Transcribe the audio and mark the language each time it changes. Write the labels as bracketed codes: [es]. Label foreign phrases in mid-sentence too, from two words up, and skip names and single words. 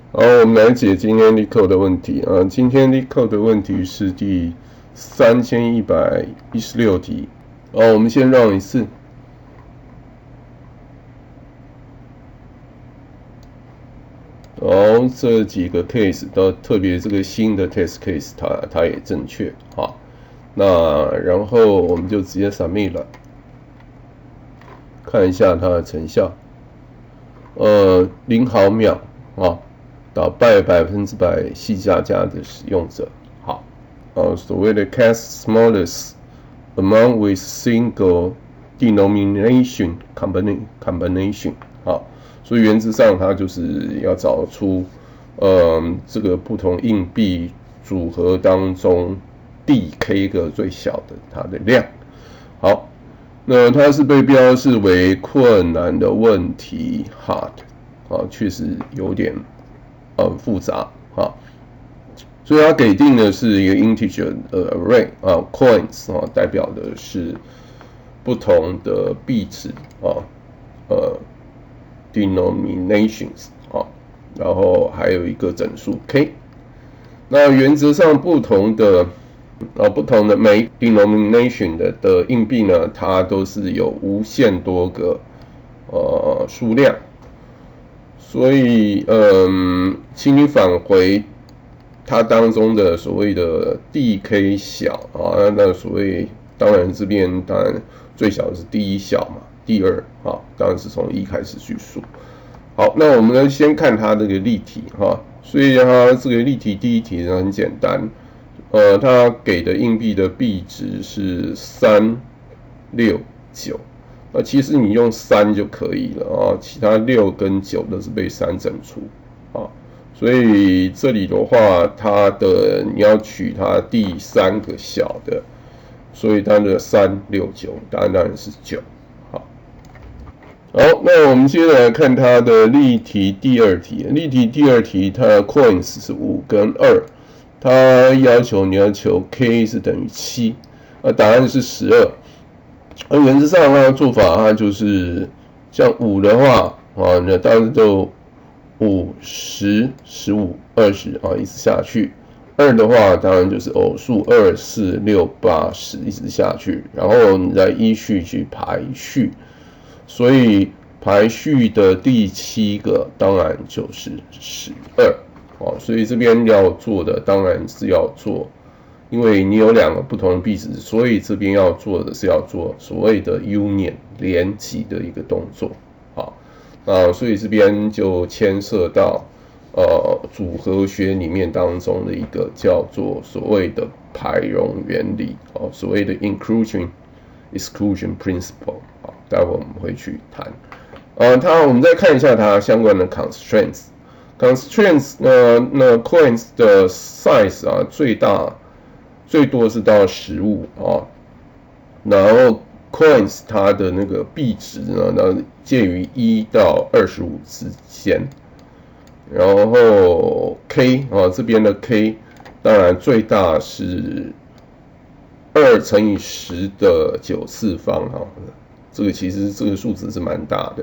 [zh] 好，我們來解今天 LeetCode 的問題啊。今天 LeetCode 的問題是第3116題。好，我們先run一次。好，這幾個 case 都特別這個新的 [en] test case [zh] 它也正確。好，那然後我們就直接 submit 了，看一下它的成效。0毫秒啊。打敗100%矽加加的使用者。好，所謂的 [en] cast smallest amount with single denomination combination。 [zh] 好，所以原則上它就是要找出这個不同硬幣組合當中第 k 個最小的它的量。好，那它是被標示為困難的問題 hard。啊，確實有點複雜啊，所以它給定的是一個 [en] integer array [zh] 啊 ，coins 啊，代表的是不同的幣值啊 ，denominations 啊，然後還有一個整數 k。那原則上不同的每 denomination 的硬幣呢，它都是有無限多個數量。所以，請你返回它當中的所謂的第 k 小啊，那所謂當然這邊當然最小的是第一小嘛，第二啊，當然是從1開始去數。好，那我們呢先看它這個例題哈，所以它這個例題第一題呢很簡單，它給的硬幣的幣值是3、6、9。其實你用3就可以了啊，其他6跟9都是被3整除啊，所以這裡的話，你要取它第3個小的，所以它的3、6、9，答案當然是9。好，那我們接着來看它的例題第二題。例題第二題，它的 coins 是5跟2，它要求你要求 k 是等於7，答案是12。而原則上它的做法，它就是像5的話啊，那當然就5、10、15、20啊，一直下去。2的話，當然就是偶數2、4、6、8、10一直下去，然後你再依序去排序。所以排序的第7個當然就是12啊，所以這邊要做的當然是要做。因為你有2個不同的幣值，所以這邊要做的是要做所謂的 union 連集的一個動作，好，所以這邊就牽涉到組合學裡面當中的一個叫做所謂的排容原理，所謂的 [en] inclusion exclusion principle， [zh] 好，待會我們會去談。我們再看一下它相關的 constraints 那 coins 的 size 啊，最多是到15啊，然後 coins 它的那個幣值呢，那介於1到25之間，然後 k 啊這邊的 k 當然最大是 2乘以10的9次方哈，這個其實這個數值是蠻大的。